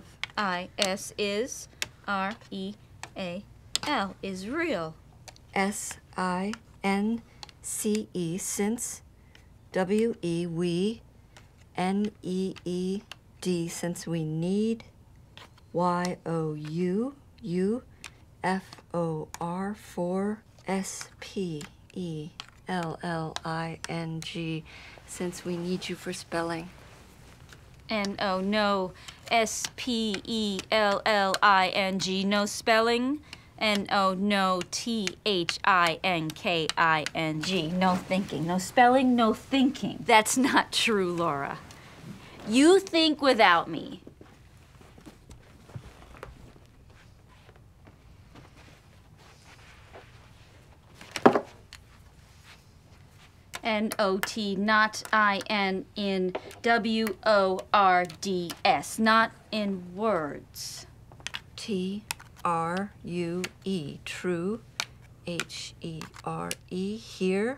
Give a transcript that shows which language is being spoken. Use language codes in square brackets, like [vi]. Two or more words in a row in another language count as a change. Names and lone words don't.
[en] I-S is. R-E-A-L is real. S-I-N-C-E. Since. W-E. We. N-E-E-D. Since we need. Y-O-U. U. F-O-R. For. S-P-E-L-L-I-N-G. Since we need you for spelling. N-O, no. S-P-E-L-L-I-N-G. No spelling. N-O, no. T-H-I-N-K-I-N-G. No thinking. No spelling, no thinking. That's not true, Laura. You think without me. N-O-T, not I-N, in W-O-R-D-S, not in words. T-R-U-E, true. H-E-R-E, here.